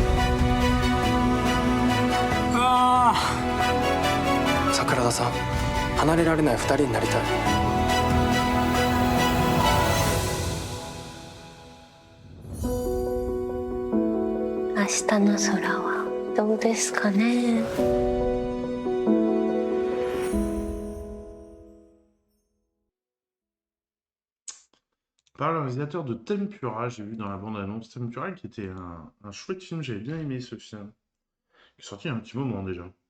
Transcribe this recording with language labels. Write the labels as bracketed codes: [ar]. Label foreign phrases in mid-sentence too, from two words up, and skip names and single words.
[ja] ああ。桜田さん、離れられない2人になりたい。明日の空はどうですかね。 [fr] Par le réalisateur de Tempura, j'ai vu dans la bande-annonce Tempura qui était un chouette film, j'avais bien aimé ce film. Il est sorti il y a un petit moment déjà.